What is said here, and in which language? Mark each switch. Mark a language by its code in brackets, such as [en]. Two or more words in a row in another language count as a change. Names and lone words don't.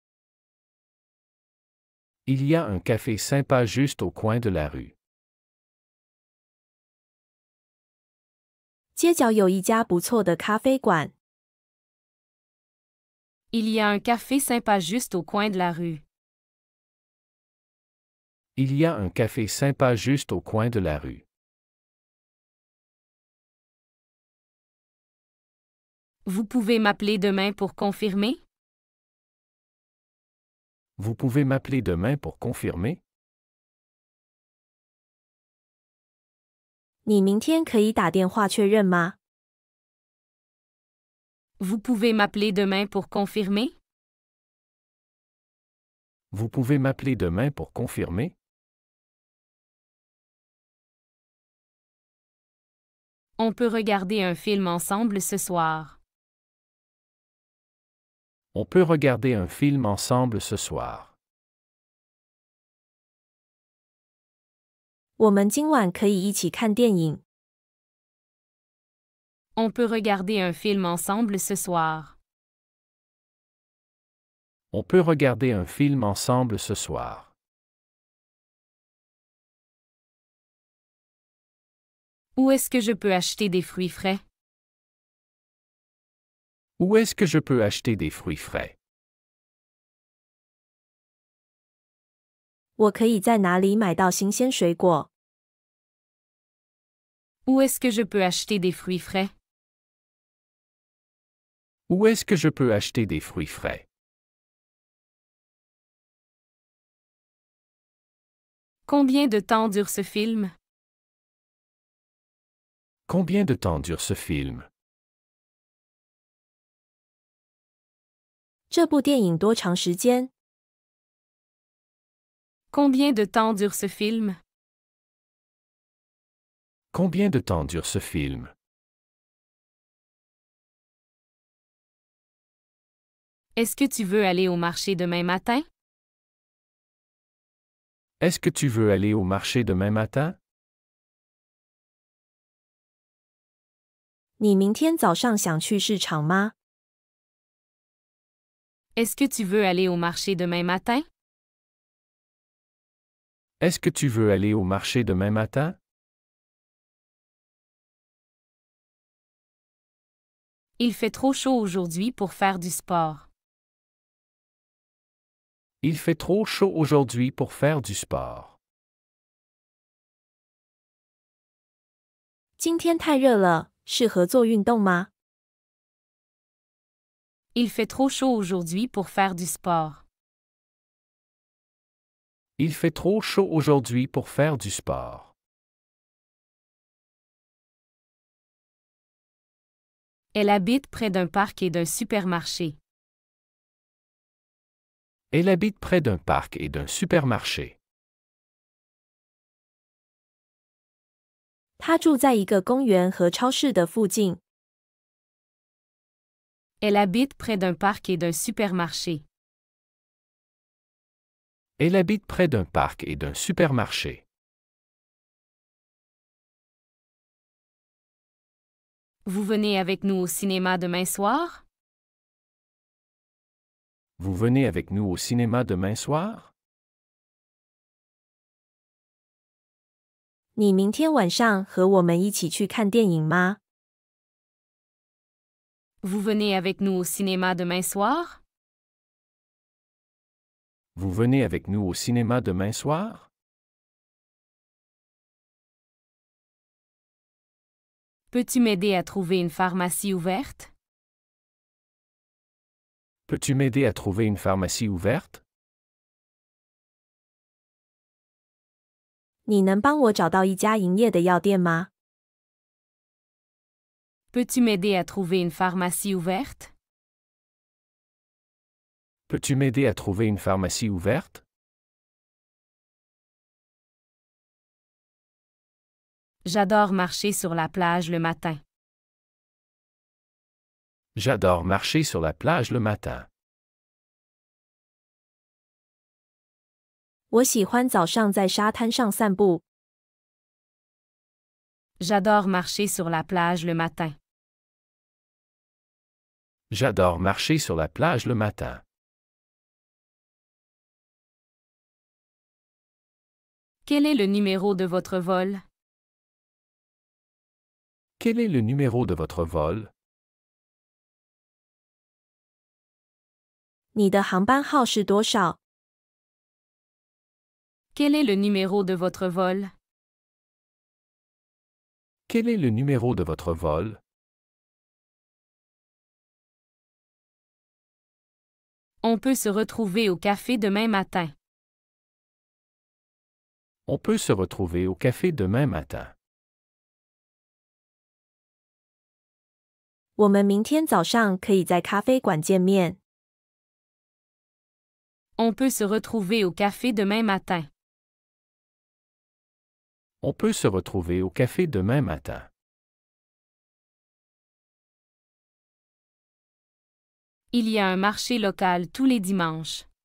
[fr] Il y a un café sympa juste au coin de la rue. [zh] 街角有一家不错的咖啡馆。 [fr] Il y a un café sympa juste au coin de la rue. Il y a un café sympa juste au coin de la rue. Vous pouvez m'appeler demain pour confirmer? Vous pouvez m'appeler demain pour confirmer? [zh] 你明天可以打电话确认吗？ [fr] Vous pouvez m'appeler demain pour confirmer? Vous pouvez m'appeler demain pour confirmer? On peut regarder un film ensemble ce soir. On peut regarder un film ensemble ce soir. [zh] 我们今晚可以一起看电影。 [fr] On peut regarder un film ensemble ce soir. On peut regarder un film ensemble ce soir. Où est-ce que je peux acheter des fruits frais? Où est-ce que je peux acheter des fruits frais? [zh] 我可以在哪里买到新鲜水果？ [fr] Où est-ce que je peux acheter des fruits frais? Où est-ce que je peux acheter des fruits frais? Combien de temps dure ce film? Combien de temps dure ce film? [zh] 这部电影多长时间？ [fr] Combien de temps dure ce film? Combien de temps dure ce film? Est-ce que tu veux aller au marché demain matin? Est-ce que tu veux aller au marché demain matin? [zh] 你明天早上想去市场吗？ [fr] Est-ce que tu veux aller au marché demain matin? Est-ce que tu veux aller au marché demain matin? Il fait trop chaud aujourd'hui pour faire du sport. Il fait trop chaud aujourd'hui pour faire du sport. [zh] 今天太热了，适合做运动吗？ [fr] Il fait trop chaud aujourd'hui pour faire du sport. Il fait trop chaud aujourd'hui pour faire du sport. Elle habite près d'un parc et d'un supermarché. Elle habite près d'un parc et d'un supermarché. [zh] 他住在一个公园和超市的附近。 [fr] Elle habite près d'un parc et d'un supermarché. Elle habite près d'un parc et d'un supermarché. Vous venez avec nous au cinéma demain soir? Vous venez avec nous au cinéma demain soir? [zh] 你明天晚上和我们一起去看电影吗？ [fr] Vous venez avec nous au cinéma demain soir? Vous venez avec nous au cinéma demain soir? Peux-tu m'aider à trouver une pharmacie ouverte? Peux-tu m'aider à trouver une pharmacie ouverte? [zh] 你能帮我找到一家营业的药店吗？ [fr] Peux-tu m'aider à trouver une pharmacie ouverte? Peux-tu m'aider à trouver une pharmacie ouverte? J'adore marcher sur la plage le matin. J'adore marcher sur la plage le matin. [zh] 我喜欢早上在沙滩上散步。 [fr] J'adore marcher sur la plage le matin. J'adore marcher sur la plage le matin. Quel est le numéro de votre vol? Quel est le numéro de votre vol? [zh] 你的航班号是多少？ [fr] Quel est le numéro de votre vol? Quel est le numéro de votre vol? On peut se retrouver au café demain matin. On peut se retrouver au café demain matin. [zh] 我们明天早上可以在咖啡馆见面。 [fr] On peut se retrouver au café demain matin. On peut se retrouver au café demain matin. Il y a un marché local tous les dimanches.